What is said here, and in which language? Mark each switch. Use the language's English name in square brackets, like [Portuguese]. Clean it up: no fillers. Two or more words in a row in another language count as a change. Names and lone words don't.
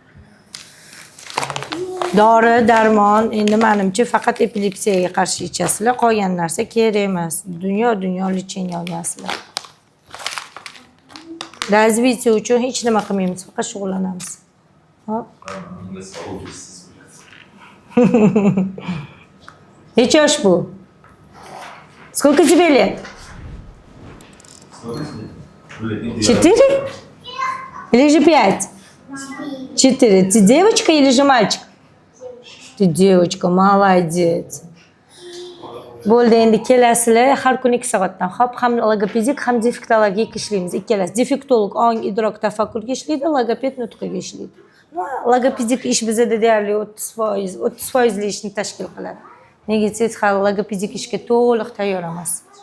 [Uzbek] Dori, darmon, endi menimcha faqat epilepsiyaga qarshi ichasizlar, qolgan narsa kerak emas. Dunyo lecheniya olgansizlar. Razvitiya uchun hech nima qilmaymiz, faqat shug'ullanamiz. Hop. Necha yosh bu? [Russian] Сколько тебе лет? 4? Или же 5? 4. Ты девочка или же мальчик? Ты девочка, молодец. [Uzbek] Bo'ldi, endi kelasizlar har kuni 2 soatdan. Hop, ham logopedik, ham defektologik ishlaymiz, ikkalasi. Defektolog ong, idrok, tafakkurga ishlaydi, logoped nutqiga ishlaydi. Logopedik ish bizda deyarli 30% ishni tashkil qiladi. Nega desangiz, hali logopedik ishga to'liq tayyor emas.